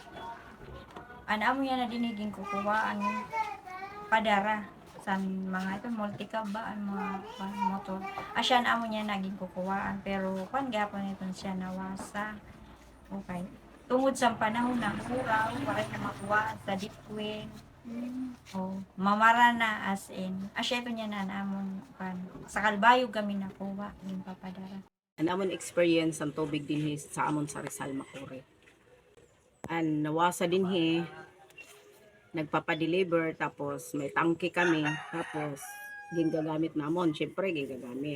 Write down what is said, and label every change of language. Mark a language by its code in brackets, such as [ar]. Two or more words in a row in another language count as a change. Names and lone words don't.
[war] Amo yan na dinigin kukuha ang padara sa mga ito multicab ba ang mga motor. Asyan amo niya naging kukuhaan pero kuan gapon ito siya nawasa. Okay. Tungod sa panahon na kurang, wala na makuha sa dipwin. O, mamara na as in. Asya ito niya na namon kan. Sa Calbayog kami nakuha yung papadara. Ang amon experience ang tubig din sa amon sa Rizal Makuri. Ang nawasa din nagpapadeliver tapos may tangke kami tapos ginagamit namon, syempre ginagamit.